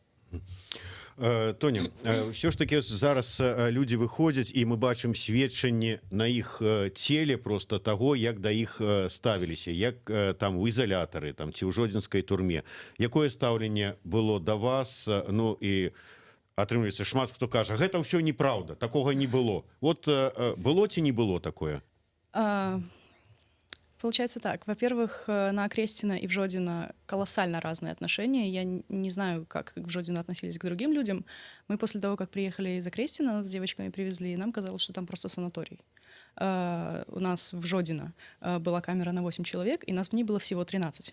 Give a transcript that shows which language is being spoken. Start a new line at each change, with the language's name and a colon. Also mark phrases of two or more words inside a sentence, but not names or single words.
Belarusian: Тоня, все ж таки зараз людзі выходзяць і мы бачым сведчанні на іх целе просто таго, як да іх ставіліся, як там у ізалятары там ці ў жодзінскай турме. Якое стаўленне было да вас? Ну і атрымліваецца, шмат хто кажа, гэта ўсё неправда, такога не было. Вот было ці не было такое?
Russian: Получается так. Во-первых, на Крестина и в Жодино колоссально разные отношения. Я не знаю, как в Жодино относились к другим людям. Мы после того, как приехали из Крестина, нас с девочками привезли, и нам казалось, что там просто санаторий. У нас в Жодино была камера на 8 человек, и нас в ней было всего 13.